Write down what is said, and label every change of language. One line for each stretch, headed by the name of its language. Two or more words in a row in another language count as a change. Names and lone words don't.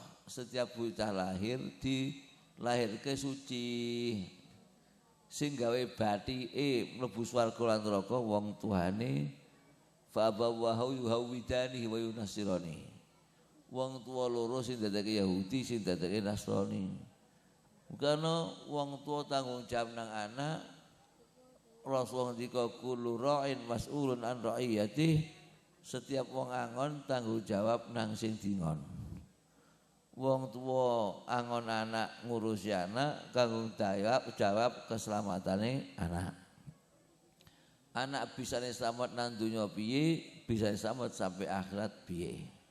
Javanese: Setiap bocah lahir lahirke suci, sing gawe bathike mlebu swarga lan neraka wong tuane
Arabic: فأبواه يهودانه وينصرانه.
Javanese: Wong tua loro sing dadake Yahudi sing dadake Nasrani. Karena wong tua tanggung jawab nang anak. Rasulullah ngendika
Arabic: كل راع مسؤول عن رعيته.
Javanese: Setiap wong angon tanggung jawab nang sing dingon. Wong tua angon anak ngurusi anak kanggo jawab keselamatane anak. Anak bisa selamat nang donya piye, bisa selamat sampai akhirat piye.